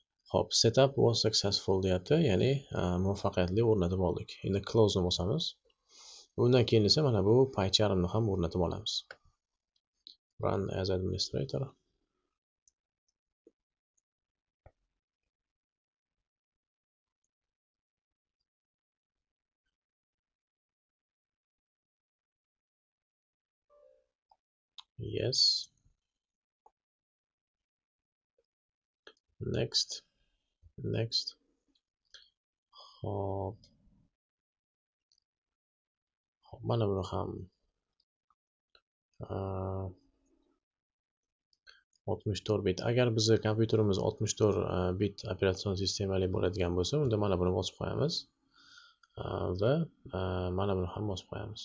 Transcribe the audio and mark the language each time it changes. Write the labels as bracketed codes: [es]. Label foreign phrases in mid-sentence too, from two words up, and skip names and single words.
[uz] Hop, [en] setup was successful [uz] deyapti, ya'ni muvaffaqiyatli o'rnatib oldik. Endi close'ni bosamiz. Undan keyin esa mana bu paycharmni ham o'rnatib olamiz. [en] Run as administrator. Yes. [uz] Next. Next. Hop. Mana buni ham 64 bit. Agar bizni kompyuterimiz 64 bit operatsion sistemali bo'ladigan bo'lsa, unda mana buni bosib qo'yamiz va mana buni ham bosib qo'yamiz.